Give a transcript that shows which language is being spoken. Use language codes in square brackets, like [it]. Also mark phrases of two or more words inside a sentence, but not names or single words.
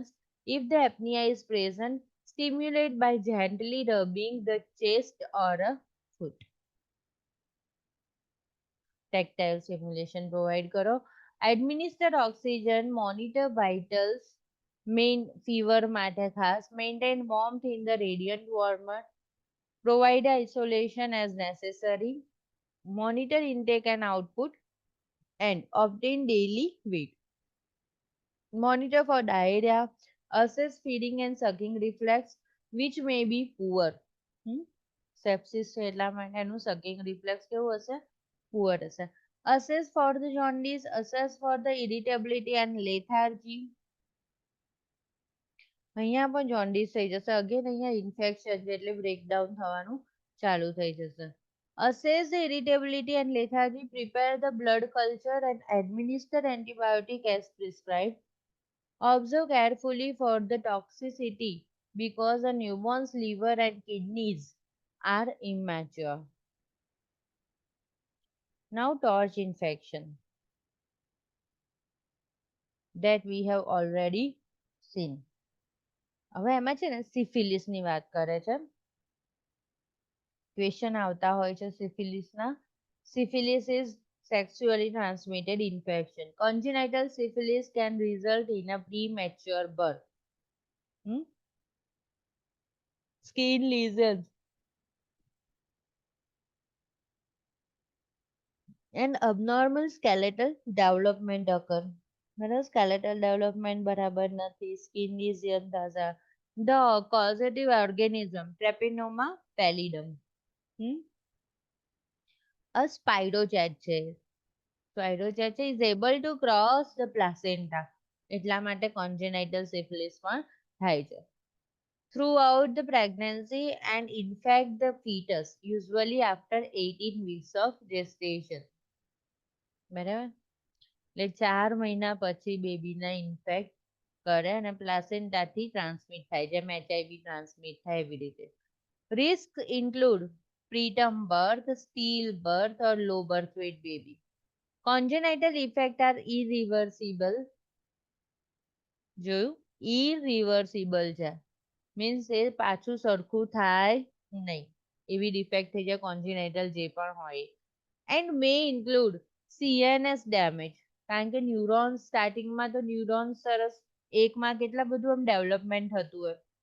[en] If the apnea is present, stimulate by gently rubbing the chest or a foot. Tactile stimulation provide karo. Administer oxygen, monitor vitals, main fever [gu] માટે ખાસ, [en] maintain warmth in the radiant warmer, provide isolation as necessary, monitor intake and output, and obtain daily weight. Monitor for diarrhea, assess feeding and sucking reflex, which may be poor. [gu] Sepsis છે એટલા માટે એનું [en] sucking reflex [gu] કેવું હશે? Poor હશે. [en] Assess for the jaundice, assess for the irritability and lethargy. [gu] અહીંયા પણ jaundice થઈ જશે. Again અહીંયા infection છે એટલે breakdown થવાનું ચાલુ થઈ જશે. [en] Assess the irritability and lethargy, prepare the blood culture and administer antibiotic as prescribed. Observe carefully for the toxicity because the newborn's liver and kidneys are immature. Now torch infection that we have already seen. [gu] હવે એમાં છે ને syphilis ની વાત કરે છે. Question આવતા હોય છે syphilis ના. [en] Syphilis is sexually transmitted infection. Congenital syphilis can result in a premature birth. Skin lesions and abnormal skeletal development occur. [gu] બરાબર, [en] skeletal development [gu] બરાબર નથી, skin lesion થશે. [en] The causative organism Treponema pallidum. A spirochet છે. Spirochet is able to cross the placenta. [gu] એટલા માટે [en] congenital syphilis [gu] પણ થાય છે. [en] Throughout the pregnancy and infect the fetus, usually after 18 weeks of gestation. [gu] બરાબર, એટલે 4 મહિના પછી બેબીને ઇન્ફેક્ટ કરે અને પ્લાસેન્ટાથી ટ્રાન્સમિટ થાય, જેમ HIV ટ્રાન્સમિટ થાય એવી રીતે. [en] Risk include preterm birth, stillbirth or low birth weight baby. Congenital effects are irreversible. [gu] જોયું, irreversible છે, મીન્સ એ પાછું સરખું થાય નહીં એવી ડિફેક્ટ થઈ જાય કોન્જિનાઇટલ જે પણ હોય. [en] and may include CNS damage, [gu] કારણ કે ન્યુરોન્સ સ્ટાર્ટિંગમાં તો ન્યુરોન્સ સરસ એકમાં કેટલા બધું આમ ડેવલપમેન્ટ થતું હોય.